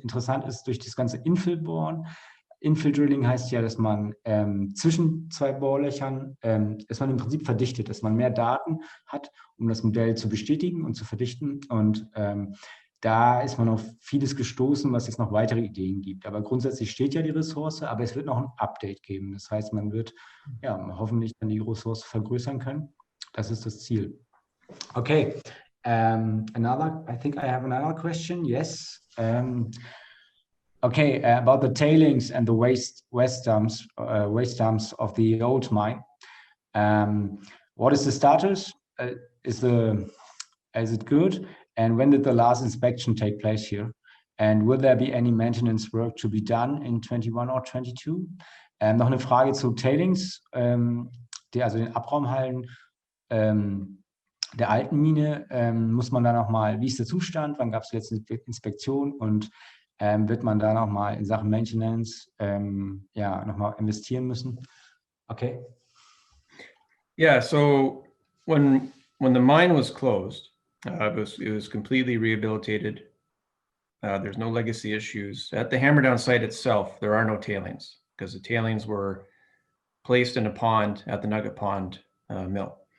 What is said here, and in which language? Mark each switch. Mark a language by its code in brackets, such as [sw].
[de] Interessant ist durch das ganze Infill-Bohren. Infill-Drilling heißt ja, dass man zwischen zwei Bohrlöchern, dass man im Prinzip verdichtet, dass man mehr Daten hat, um das Modell zu bestätigen und zu verdichten. Und da ist man auf vieles gestoßen, was jetzt noch weitere Ideen gibt. Aber grundsätzlich steht ja die Ressource, aber es wird noch ein Update geben. Das heißt, man wird ja hoffentlich dann die Ressource vergrößern können. Das ist das Ziel. Okay. [en] I think I have another question. Yes. Okay, about the tailings and the waste dumps of the old mine. What is the status? Is it good? And when did the last inspection take place here? And will there be any maintenance work to be done in 21 or 22? [de] Noch eine Frage zu Tailings, also den Abraumhallen der alten Mine. Muss man da nochmal, wie ist der Zustand? Wann gab es die letzte Inspektion? Und wird man da nochmal in Sachen Maintenance nochmal investieren müssen? Okay. [en] Yeah, so when the mine was closed, it was completely rehabilitated. There's no legacy issues. At the HAMMERDOWN site itself, there are no tailings because the tailings were placed in a pond at the Nugget Pond mill.